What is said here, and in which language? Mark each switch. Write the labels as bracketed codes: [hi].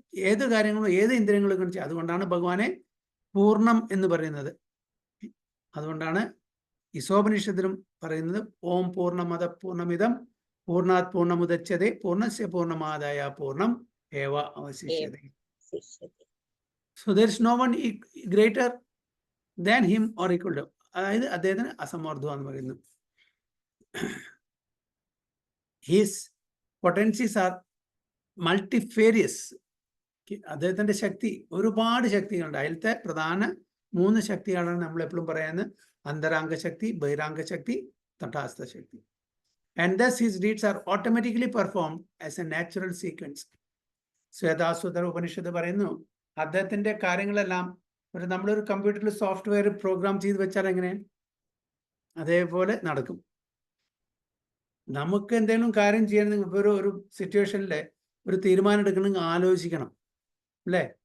[ml] ഏത് കാര്യങ്ങളും ഏത് ഇന്ദ്രിയങ്ങളും കാണിച്ചു. അതുകൊണ്ടാണ് ഭഗവാനെ പൂർണ്ണം എന്ന് പറയുന്നത്. അതുകൊണ്ടാണ് ഈശോപനിഷത്തിലും പറയുന്നത് [sa] ഓം പൂർണ്ണമദ പൂർണ്ണമിദം പൂർണ്ണാത് പൂർണ്ണമുദച്യതേ പൂർണ്ണസ്യ പൂർണ്ണമാദായ പൂർണ്ണം ഏവ അവശിഷ്യതേ. [en] So there is no one greater than him or equal to. [ml] അതായത് അദ്ദേഹത്തിന് അസമോർദ്ധം എന്ന് പറയുന്നു. [en] His potencies are multifarious. [ml] അദ്ദേഹത്തിന്റെ ശക്തി, ഒരുപാട് ശക്തികളുണ്ട്. അതിലത്തെ പ്രധാന 3 ശക്തികളാണ് നമ്മൾ എപ്പോഴും പറയുന്നത്: അന്തരാംഗ ശക്തി, ബഹിരാംഗ ശക്തി, തഥാസ്ഥ ശക്തി. [en] And thus his deeds are automatically performed as a natural sequence. [ml] ശ്വേതാസുതര ഉപനിഷത്ത് പറയുന്നു, അദ്ദേഹത്തിന്റെ കാര്യങ്ങളെല്ലാം നമ്മളൊരു കമ്പ്യൂട്ടറിൽ സോഫ്റ്റ്വെയർ പ്രോഗ്രാം ചെയ്ത് വെച്ചാൽ എങ്ങനെ അതേപോലെ നടക്കും. നമുക്ക് എന്തെങ്കിലും കാര്യം ചെയ്യണമെങ്കിൽ ഇപ്പോൾ ഒരു സിറ്റുവേഷനിൽ ഒരു തീരുമാനം എടുക്കണമെങ്കിൽ ആലോചിക്കണം അല്ലേ?